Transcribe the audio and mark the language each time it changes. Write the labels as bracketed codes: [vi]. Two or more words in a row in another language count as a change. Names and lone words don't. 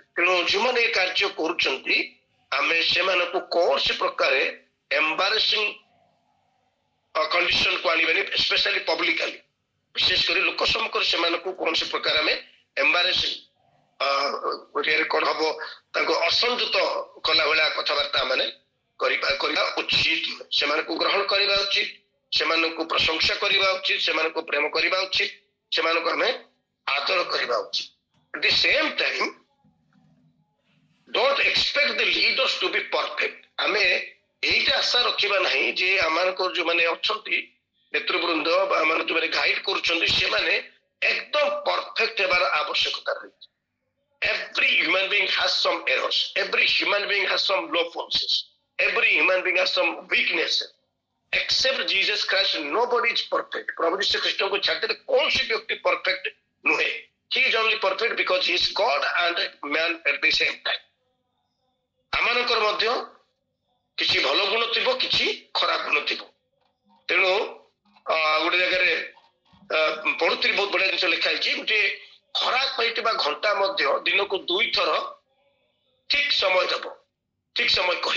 [or] ତେଣୁ ଯେଉଁମାନେ ଏ କାର୍ଯ୍ୟ କରୁଛନ୍ତି ଆମେ ସେମାନଙ୍କୁ କୌଣସି ପ୍ରକାର [en] embarrassing condition [or] ଆଣିବାନି, [en] specially publicly, [or] ବିଶେଷ କରି ଲୋକ ସମ୍ମୁଖରେ ସେମାନଙ୍କୁ କୌଣସି ପ୍ରକାର ଆମେ ଏମ୍ବାରେସିଂ କଣ ହବ ତାଙ୍କୁ ଅସଂଯତ କଲା ଭଳିଆ କଥାବାର୍ତ୍ତା ମାନେ କରିବା ଉଚିତ। ସେମାନଙ୍କୁ ଗ୍ରହଣ କରିବା ଉଚିତ, ସେମାନଙ୍କୁ ପ୍ରଶଂସା କରିବା ଉଚିତ, ସେମାନଙ୍କୁ ପ୍ରେମ କରିବା ଉଚିତ, ସେମାନଙ୍କୁ ଆମେ ଆଦର କରିବା ଉଚିତ। [en] At the same time, don't expect the leaders to be perfect. [or] ଆମେ ଏଇଟା ଆଶା ରଖିବା ନାହିଁ ଯେ ଆମମାନଙ୍କର ଯୋଉମାନେ ଅଛନ୍ତି ନେତୃବୃନ୍ଦ ବା ଆମର ଯୋଉମାନେ ଗାଇଡ କରୁଛନ୍ତି ସେମାନେ ଏକଦମ ପରଫେକ୍ଟ ହେବାର ଆବଶ୍ୟକତା ରହିଛି। [en] Every human being has some errors, every human being has some low forces, every human being has some weaknesses. Except Jesus Christ, nobody is perfect. [or] ପ୍ରଭୁ ଯୀଶୁ ଖ୍ରୀଷ୍ଟ କୁ ଛାଡ଼ିଲେ କୌଣସି ବ୍ୟକ୍ତି ପରଫେକ୍ଟ ନୁହେଁ। [en] He is only perfect because he is God and man at the same time. [or] ଆମମାନଙ୍କର ମଧ୍ୟ କିଛି ଭଲ ଗୁଣ ଥିବ, କିଛି ଖରାପ ଗୁଣ ଥିବ। ତେଣୁ ଗୋଟେ ଜାଗାରେ ପଢୁଥିଲି ବହୁତ ବଢିଆ ଜିନିଷ ଲେଖା ହେଇଛି, ଗୋଟେ ଖରାପ ହେଇଥିବା ଘଣ୍ଟା ମଧ୍ୟ ଦିନକୁ 2 ଥର ଠିକ ସମୟ ଦେବ, ଠିକ ସମୟ କହିବ।